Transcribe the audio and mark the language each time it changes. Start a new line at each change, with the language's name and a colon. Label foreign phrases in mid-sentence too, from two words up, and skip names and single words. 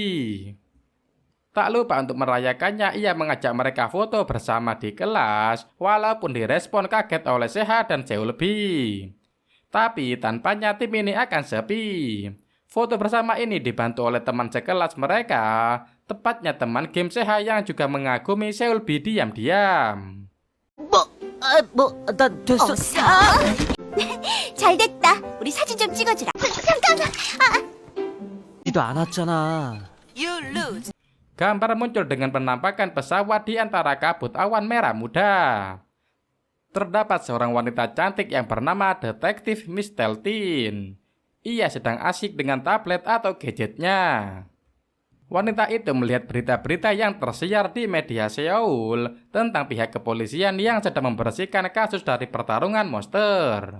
Indonesian: Tak lupa untuk merayakannya, ia mengajak mereka foto bersama di kelas, walaupun direspon kaget oleh Seha dan Seulbi. Tapi tanpanya tim ini akan sepi. Foto bersama ini dibantu oleh teman sekelas mereka, tepatnya teman game Seha yang juga mengagumi Seulbi diam-diam.
Korean: 나 됐어. 어서. 잘 됐다. 우리 사진 좀 찍어주라. 잠깐만. 니도 안 왔잖아.
Indonesian: Gambar muncul dengan penampakan pesawat di antara kabut awan merah muda. Terdapat seorang wanita cantik yang bernama Detektif Miss Teltin. Ia sedang asyik dengan tablet atau gadgetnya. Wanita itu melihat berita-berita yang tersiar di media Seoul tentang pihak kepolisian yang sedang membersihkan kasus dari pertarungan monster.